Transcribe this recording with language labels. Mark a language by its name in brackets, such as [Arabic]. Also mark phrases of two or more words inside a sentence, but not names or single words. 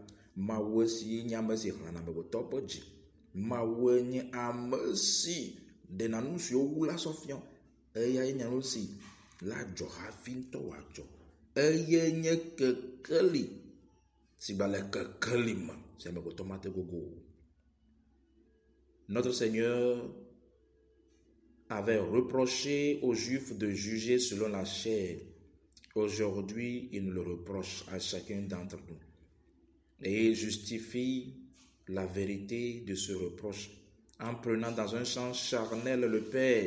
[Ewe] Mawu si nye ame si xlẽna amegbetɔwo ƒe dzi. Mawu nye ame si ɖena nu siwo wu la sɔ fia. Eya nye nu si la dzɔ hafi ŋutɔ wòadzɔ. Eye nye kekeli si gba le kekeli me si amegbetɔ mate gogo. [French] Notre Seigneur avait reproché aux Juifs de juger selon la chair. Aujourd'hui, il nous le reproche à chacun d'entre nous. Et il justifie la vérité de ce reproche en prenant dans un sens charnel le Père.